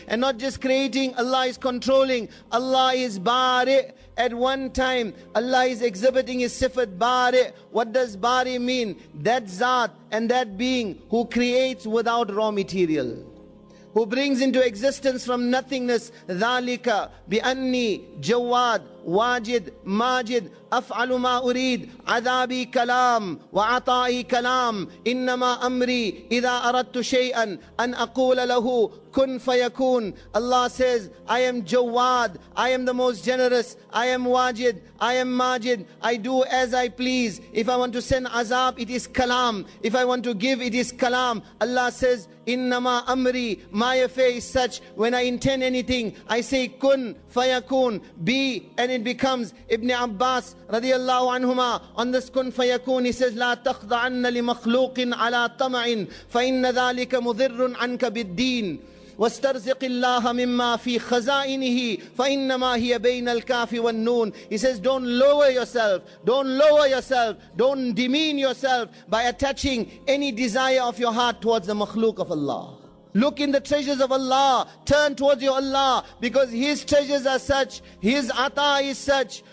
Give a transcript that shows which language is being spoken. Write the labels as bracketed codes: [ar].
[en] And not just creating, Allah is controlling. Allah is Bari. At one time, Allah is exhibiting His sifat Bari. What does Bari mean? That Zat and that being who creates without raw material, who brings into existence from nothingness. [ar] ذَلِكَ بِأَنِّي جَوَّادٌ واجد ماجد أفعل ما أريد عذابي كلام وعطائي كلام إنما أمري إذا أردت شيئا أن أقول له كن فيكون. [en] Allah says, I am Jawad, I am the most generous, I am Wajid, I am Majid, I do as I please. If I want to send azab, it is kalam. If I want to give, it is kalam. Allah says, [ar] Innama amri, [en] my affair is such, when I intend anything, I say kun fayakun, be, and it becomes. [ar] Ibn Abbas radiyallahu anhuma, [en] on this kun fayakun, he says, [ar] La takhda'anna li makhluqin ala tama'in, fa inna dhalika mudhirrun anka bid-deen. واسترزق الله مما في خزائنه فإنما هي بين الكاف والنون. [en] He says, don't lower yourself, don't demean yourself by attaching any desire of your heart towards the makhluk of Allah. Look in the treasures of Allah, turn towards your Allah, because His treasures are such, His ata is such.